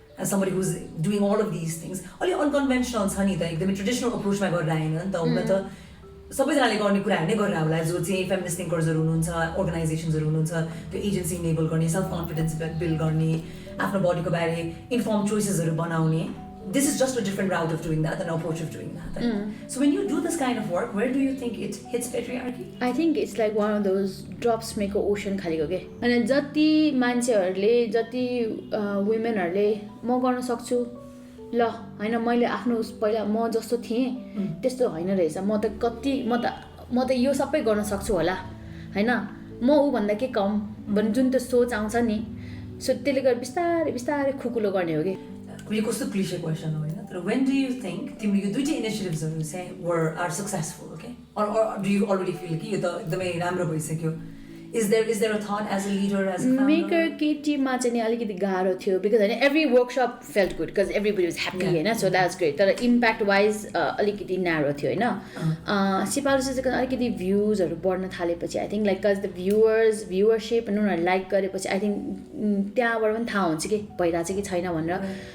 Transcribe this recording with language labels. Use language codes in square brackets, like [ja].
[en] somebody who's doing all of these things [ne] अलि अनकन्भेन्सनल छ नि त एकदमै ट्रेडिसनल अप्रोचमा गरेर आएन नि त हुन त सबैजनाले गर्ने कुराहरू नै गरेर होला जो चाहिँ फेमिनिस्ट थिङ्कर्सहरू हुनुहुन्छ अर्गनाइजेसन्सहरू हुनुहुन्छ त्यो एजेन्सी इनेबल गर्ने सेल्फ कन्फिडेन्स बिल्ड गर्ने आफ्नो बडीको बारे इन्फर्म चोइसेसहरू बनाउने [en] this is just a different route of doing that, an approach of doing that. So when you do this kind of work, where do you think it hits patriarchy? I think it's like one of those drops make an ocean [ne] खालीको के अनि जति मान्छेहरूले जति वुमेनहरूले म गर्न सक्छु ल हैन मैले आफ्नो पहिला म जस्तो थिएँ त्यस्तो हैन रहेछ म त यो सबै गर्न सक्छु होला हैन म उ भन्दा के कम भन्ने जुन त्यो सोच आउँछ नि सो त्यसले गर्दा बिस्तारै बिस्तारै खुकुलो गर्ने हो के यो कस्तो क्लिशे क्वेसन हो हैन तर [en] when do you think [ne] तिम्रो यो दुईटै इनिशिएटिभ्सहरु चाहिँ [en] are successful okay or do you already feel [ne] कि यो त एकदमै राम्रो भइसक्यो [en] is there a thought as a leader as a founder [ne] maker केटी मा चाहिँ अलिकति गाह्रो थियो because हैन [en] every workshop felt good because everybody was happy [ne] हैन [en] so that's great [ne] तर impact wise अलिकति narrow थियो हैन सिपालु सिस्टरको अलिकति भ्यूजहरु बढ्न थालेपछि [en] I think like cuz the viewership and [ne] उनीहरु लाइक गरेपछि I think त्यहाँबाट पनि थाहा हुन्छ के भइराछ कि छैन भनेर